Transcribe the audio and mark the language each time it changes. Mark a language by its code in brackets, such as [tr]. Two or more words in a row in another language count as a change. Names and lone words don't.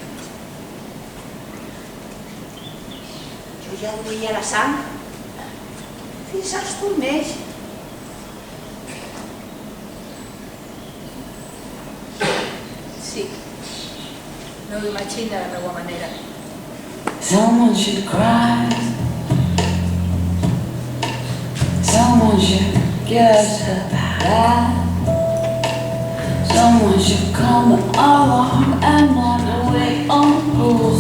[ca] ja duia la sang fins als turmells. Sí, no ho imagina de la meva manera. [en] Someone should cry. Someone should give us a bath. Someone should come along and not wait on rules.